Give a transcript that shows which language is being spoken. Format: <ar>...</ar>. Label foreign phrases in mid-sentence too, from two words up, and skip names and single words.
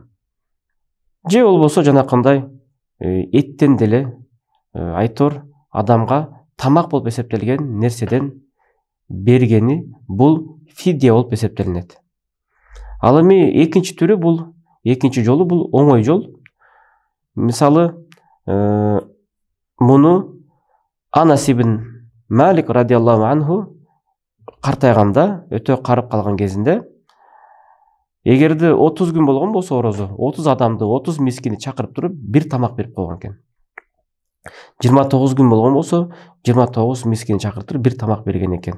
<ky>Же болбосо жанакындай эттен деле айтор адамга тамак болуп эсептелген нерседен бергени, бул фидия болуп эсептелинет. Ал эми экинчи түрү, бул экинчи жолу, бул оңой жол. Мисалы, муну Анас ибн Малик</ky> <ar>رضي الله عنه</ar> <ky>картайганда, өтө карып калган кезинде, эгерде 30 күн болгон болсо орозо, 30 адамды, 30 мискини чакырып туруп бир тамак берип койгон экен. 29 күн болгон болсо, 29 мискини чакырып туруп бир тамак берген экен.</ky>